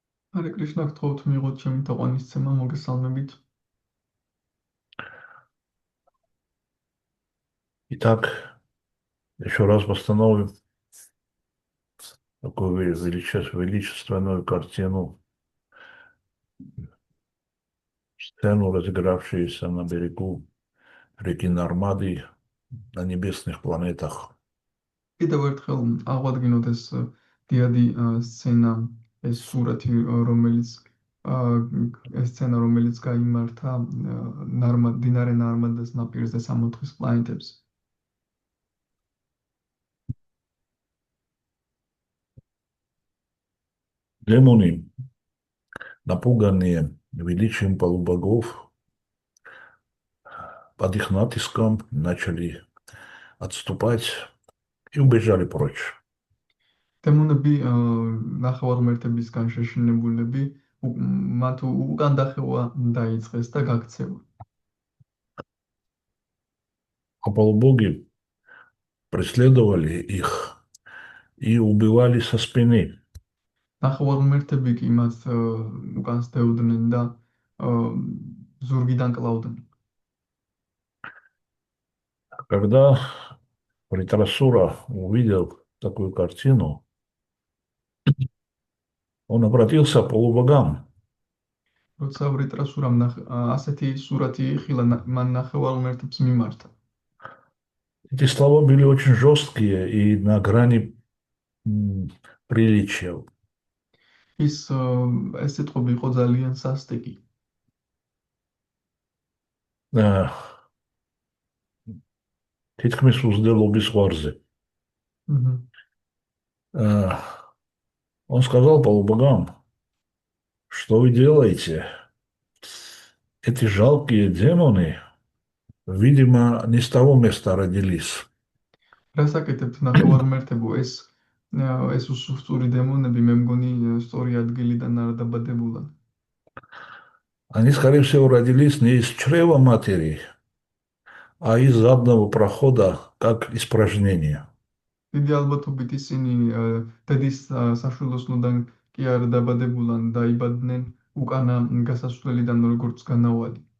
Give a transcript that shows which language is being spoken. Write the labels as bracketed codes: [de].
[ka] Харе Кришна, გთხოვთ მიიღოთ ჩემი თაყვანისცემა, მოგესალმებით. [ru] Итак, еще раз восстановим такую величественную картину, сцену, разыгравшуюся на берегу реки Нармады на небесных планетах. [ka] კიდევ ერთხელ აღვადგინოთ ეს დიადი სცენა, ეს სურათი, რომელიც გაიმართა მდინარე ნარმადას ნაპირზე სამოთხის პლანეტებს. [ru] Демоны, напуганные величием полубогов, под их натиском начали отступать и убежали прочь. [ka] დემონები ნახევარმერთებისგან შეშინებულები მათ უკან დახევა დაიწყეს და გაქცევა. [ru] А полубоги преследовали их и убивали со спины. [ka] ნახევარმერთები კი მას უკან სდევდნენ და ზურგიდან კლავდნენ. [ru] Когда Вритрасура увидел такую картину, Он обратился полубогам. [ka] როცა ვრიტრასურამ ასეთი სურათი იხილა, მან ნახევარ ღმერთებს მიმართა. [ru] Эти слова были очень жесткие и на грани приличия. [ka] ის ეს სიტყვები იყო ძალიან სასტიკი. თითქმის უზრდელობის ზღვარზე. [ru] Он сказал полубогам, что вы делаете? Эти жалкие демоны, видимо, не с того места родились. [ka] რასაკეთებთ ნახევარ ღმერთებო, ეს უსუსტური დემონები მე მგონი სწორი ადგილიდან არ დაბადებულან. [ru] Они, скорее всего, родились не из чрева матери, а из заднего прохода, как испражнение. [ka] დიდი ალბათობით ისინი დედის საშვილოსნოდან კი არ დაბადებულან, დაიბადნენ უკანა გასასვლელიდან, როგორც განავალი.